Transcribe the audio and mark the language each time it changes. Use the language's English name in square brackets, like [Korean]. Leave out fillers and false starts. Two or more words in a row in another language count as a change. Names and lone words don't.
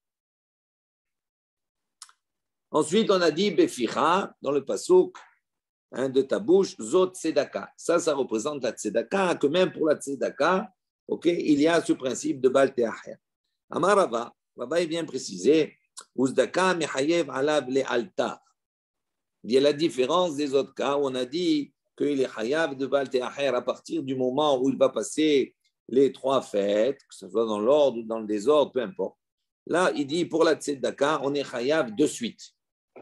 [French] Ensuite, on a dit beficha dans le passouk de ta bouche, [Hebrew] זו צדקה. [French] Ça représente la tzedaka, que même pour la tzedaka, ok, il y a ce principe de [Hebrew] בל תאחר. אמר רבא, [French] Rava est bien précisé, [Hebrew] ובצדקה מיחייב עלה לאלתר. [French] Il y a la différence des autres cas où on a dit qu'il est chayav de [Hebrew] בל תאחר [French] à partir du moment où il va passer les 3 fêtes, que ce soit dans l'ordre ou dans le désordre, peu importe. Là, il dit pour la tzedaka, on est chayav de suite.